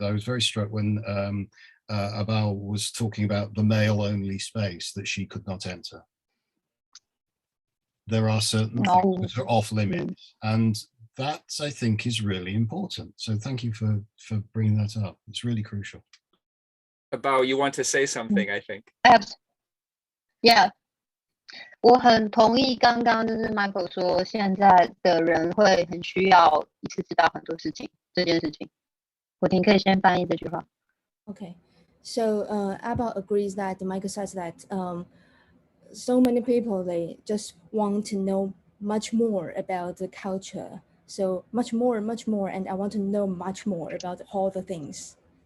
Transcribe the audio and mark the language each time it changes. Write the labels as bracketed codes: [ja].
[en] I was very struck when Abao was talking about the male-only space that she could not enter. There are certain things that are off limits, and that, I think, is really important. So thank you for bringing that up. It's really crucial. Abao, you want to say something, I think. Yeah. [zh] 我很同意刚刚就是 Michael 说，现在的人会很需要一次知道很多事情，这件事情。我婷可以先翻译这句话。 [en] Okay, so Abba agrees that Michael says that so many people, they just want to know much more about the culture. So much more, and I want to know much more about all the things.